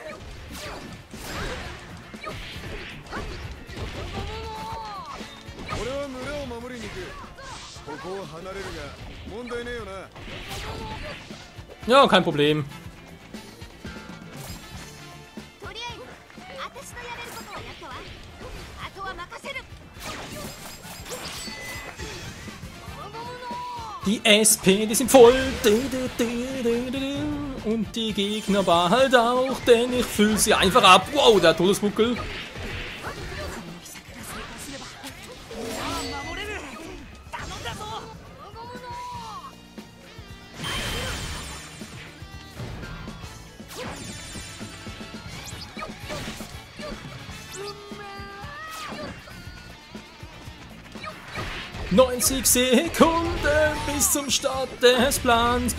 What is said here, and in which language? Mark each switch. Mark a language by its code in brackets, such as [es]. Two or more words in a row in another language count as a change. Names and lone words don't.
[ja] 俺は村を守りに行く。ここを離れるが問題ねえよな。 [de] Ja, kein Problem. [ja] とりあえず私のやれることはやったわ。あとは任せる。 [de] Die SP, die sind voll. Und die Gegner bald auch, denn ich fühle sie einfach ab. Wow, der Todesbuckel. [ja] 守れる。頼んだぞ。 [de] 90 Sekunden bis zum Start des Plans.